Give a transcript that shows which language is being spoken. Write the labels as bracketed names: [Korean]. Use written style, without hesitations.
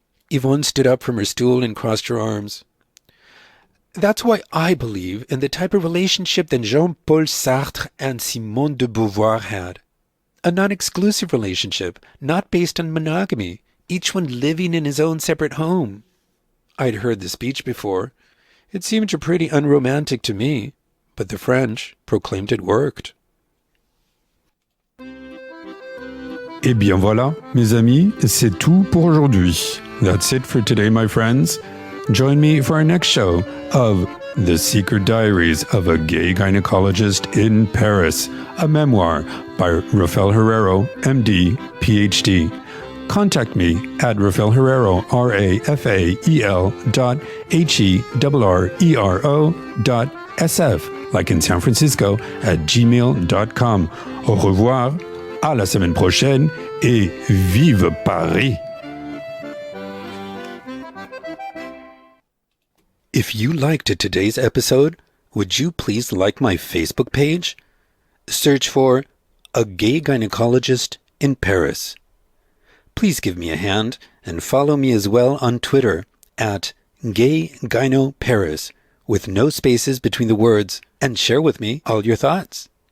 [English] Yvonne stood up from her stool and crossed her arms. That's why I believe in the type of relationship that Jean-Paul Sartre and Simone de Beauvoir had. A non-exclusive relationship, not based on monogamy, each one living in his own separate home. I'd heard the speech before. It seemed pretty unromantic to me, but the French proclaimed it worked. [French] Eh bien voilà, mes amis, c'est tout pour aujourd'hui. [English] That's it for today, my friends. Join me for our next show of The Secret Diaries of a Gay Gynecologist in Paris, a memoir by Rafael Herrero, MD, PhD. Contact me at Rafael Herrero, RafaelHerrero.SF, like in San Francisco, at gmail.com. [French] Au revoir, à la semaine prochaine, et vive Paris! [English] If you liked today's episode, would you please like my Facebook page? Search for A Gay Gynecologist in Paris. Please give me a hand and follow me as well on Twitter at Gay Gyno Paris with no spaces between the words, and share with me all your thoughts.